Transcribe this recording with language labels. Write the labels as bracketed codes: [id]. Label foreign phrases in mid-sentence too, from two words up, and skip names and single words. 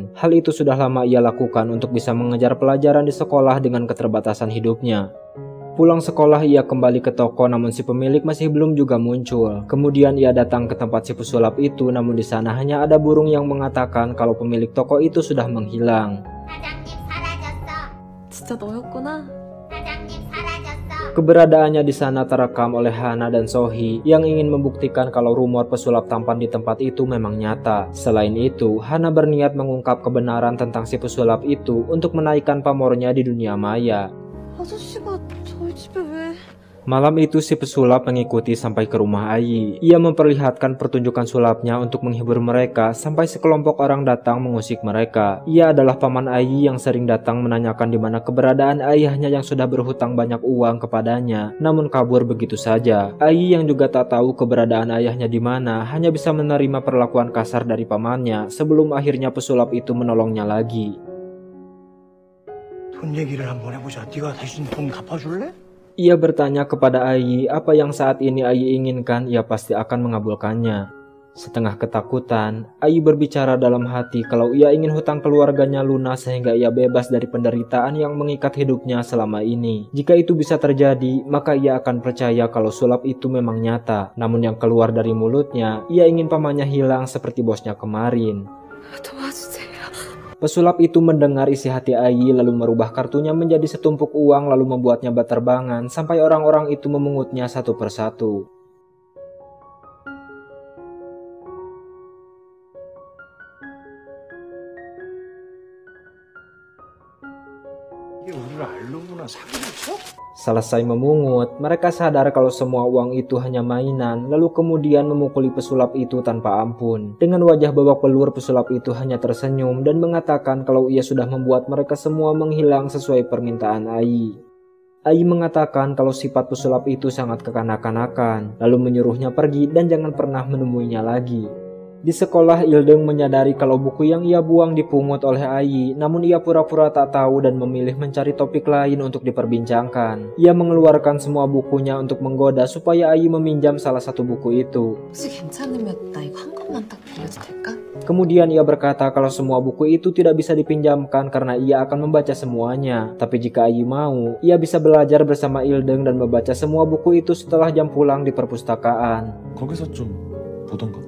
[id] Hal itu sudah lama ia lakukan untuk bisa mengejar pelajaran di sekolah dengan keterbatasan hidupnya. Pulang sekolah ia kembali ke toko namun si pemilik masih belum juga muncul. Kemudian ia datang ke tempat si pesulap itu namun di sana hanya ada burung yang mengatakan kalau pemilik toko itu sudah menghilang. [ko] 사장님 사라졌어. 진짜 너였구나? 사장님 사라졌어. [id] Keberadaannya di sana terekam oleh Hana dan Sohi yang ingin membuktikan kalau rumor pesulap tampan di tempat itu memang nyata. Selain itu, Hana berniat mengungkap kebenaran tentang si pesulap itu untuk menaikkan pamornya di dunia maya. [ko] 아저씨가 저희 집에 왜... [id] Malam itu si pesulap mengikuti sampai ke rumah Ayi. Ia memperlihatkan pertunjukan sulapnya untuk menghibur mereka sampai sekelompok orang datang mengusik mereka. Ia adalah paman Ayi yang sering datang menanyakan di mana keberadaan ayahnya yang sudah berhutang banyak uang kepadanya, namun kabur begitu saja. Ayi yang juga tak tahu keberadaan ayahnya di mana hanya bisa menerima perlakuan kasar dari pamannya sebelum akhirnya pesulap itu menolongnya lagi. [ko] 돈 얘기를 한번 해보자. 네가 대신 돈 갚아줄래? [id] Ia bertanya kepada Ayi apa yang saat ini Ayi inginkan, ia pasti akan mengabulkannya. Setengah ketakutan, Ayi berbicara dalam hati kalau ia ingin hutang keluarganya lunas sehingga ia bebas dari penderitaan yang mengikat hidupnya selama ini. Jika itu bisa terjadi, maka ia akan percaya kalau sulap itu memang nyata. Namun yang keluar dari mulutnya, ia ingin pamannya hilang seperti bosnya kemarin. [ko] 도와주세요. [id] Pesulap itu mendengar isi hati Ai lalu merubah kartunya menjadi setumpuk uang lalu membuatnya berterbangan sampai orang-orang itu memungutnya satu persatu. [ko] 이게 우리를 알로구나 사기쳤어? [id] Selesai memungut, mereka sadar kalau semua uang itu hanya mainan, lalu kemudian memukuli pesulap itu tanpa ampun. Dengan wajah babak belur, pesulap itu hanya tersenyum dan mengatakan kalau ia sudah membuat mereka semua menghilang sesuai permintaan Ai. Ai mengatakan kalau sifat pesulap itu sangat kekanak-kanakan, lalu menyuruhnya pergi dan jangan pernah menemuinya lagi. Di sekolah, Ildeng menyadari kalau buku yang ia buang dipungut oleh Ai, namun ia pura-pura tak tahu dan memilih mencari topik lain untuk diperbincangkan. Ia mengeluarkan semua bukunya untuk menggoda supaya Ai meminjam salah satu buku itu. [ko] 혹시 괜찮으면 나 이거 한 권만 딱 빌려도 될까? [id] Kemudian ia berkata kalau semua buku itu tidak bisa dipinjamkan karena ia akan membaca semuanya. Tapi jika Ai mau, ia bisa belajar bersama Ildeng dan membaca semua buku itu setelah jam pulang di perpustakaan. [ko] 거기서 좀 보던가.